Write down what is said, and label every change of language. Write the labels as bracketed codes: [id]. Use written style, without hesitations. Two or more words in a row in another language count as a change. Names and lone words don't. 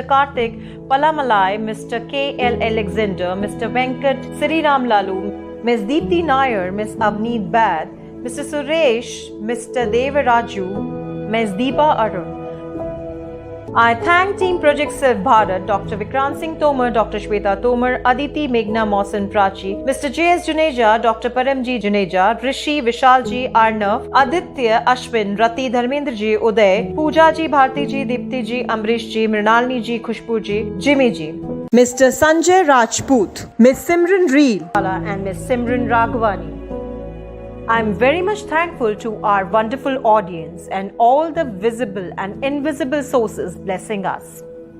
[en] Karthik Palamalai, Mr. K.L. Alexander, Mr. Venkat Sriram Lalu, Ms. Deepthi Nair, Ms. Avneet Bad, Mr. Suresh, Mr. Devaraju, Ms. Deepa Arun. I thank Team Project Surf Bharat, Dr. Vikrant Singh Tomar, Dr. Shweta Tomar, Aditi Meghna Mausan Prachi, Mr. J.S. Juneja, Dr. Paramji Juneja, Rishi Vishalji Arnav, Aditya Ashwin, Rati Dharmendra Ji Uday, Pooja Ji Bharti Ji, Dipti Ji, Amrish Ji, Mrinalini Ji, Khushbu Ji, Jimmy Ji, Mr. Sanjay Rajput, Ms. Simran Reel and Ms. Simran Raghavani. I am very much thankful to our wonderful audience and all the visible and invisible sources blessing us.